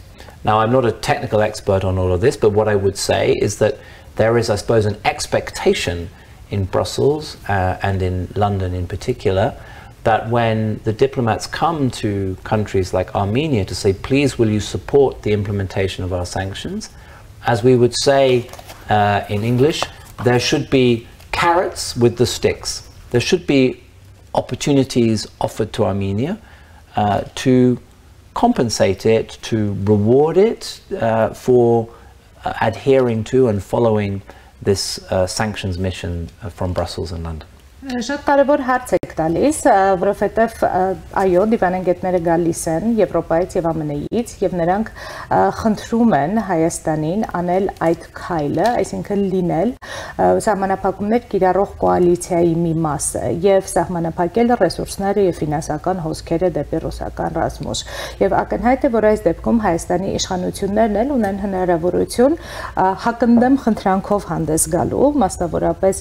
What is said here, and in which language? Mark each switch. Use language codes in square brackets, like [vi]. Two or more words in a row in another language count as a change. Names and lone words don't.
[en] Now, I'm not a technical expert on all of this, but what I would say is that there is, I suppose, an expectation in Brussels and in London in particular, that when the diplomats come to countries like Armenia to say, please, will you support the implementation of our sanctions, as we would say in English, there should be carrots with the sticks. There should be opportunities offered to Armenia to compensate it, to reward it for adhering to and following this sanctions mission from Brussels and London. [hy] Շատ կարևոր հարց եք տալիս, որովհետև այո, դիվանագետները գալիս են Եվրոպայից եւ ԱՄՆ-ից եւ նրանք խնդրում են Հայաստանին անել այդ քայլը, այսինքն լինել սահմանափակումներ կիրառող կոալիցիայի մի մասը եւ սահմանափակել ռեսուրսները եւ ֆինանսական հոսքերը դեպի ռուսական ռազմուժ։ Եվ ակնհայտ է, որ այս դեպքում Հայաստանի իշխանություններն էլ ունեն հնարավորություն հակընդդեմ խնդրանքով հանդես գալու, մասնավորապես